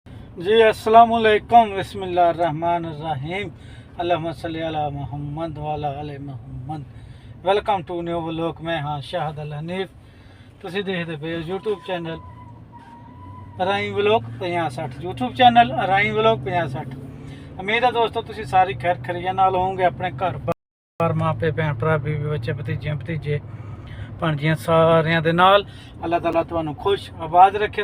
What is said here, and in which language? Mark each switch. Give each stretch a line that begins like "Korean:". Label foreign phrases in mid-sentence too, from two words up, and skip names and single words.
Arabic: जी السلام عليكم بسم الله الرحمن الرحيم اللهم صل على محمد وعلى آل محمد.
English: Welcome to new vlog.
Punjabi: ਮੈਂ ਹਾਂ ਸ਼ਾਹਦ ਅਲ ਹਨੀਫ। ਤੁਸੀਂ ਦੇਖਦੇ ਪਏ ਹੋ YouTube ਚੈਨਲ ਰਾਈ ਵਲੌਗ 5060 YouTube ਚੈਨਲ ਰਾਈ ਵਲੌਗ 5060। ਉਮੀਦ ਹੈ ਦੋਸਤੋ ਤੁਸੀਂ ਸਾਰੀ ਖੈਰ ਖਰੀਆਂ ਨਾਲ ਹੋਵੋਗੇ। ਆਪਣੇ ਘਰ ਬਾਰ ਮਾਪੇ ਭੈਣ ਭਰਾ ਬੀਵੀ ਬੱਚੇ ਭਤੀਜੇ ਭਤੀਜੇ ਭਾਣਜੀਆਂ ਸਾਰਿਆਂ ਦੇ ਨਾਲ ਅੱਲਾਹ ਤਾਲਾ ਤੁਹਾਨੂੰ ਖੁਸ਼ ਆਬਾਦ ਰੱਖੇ।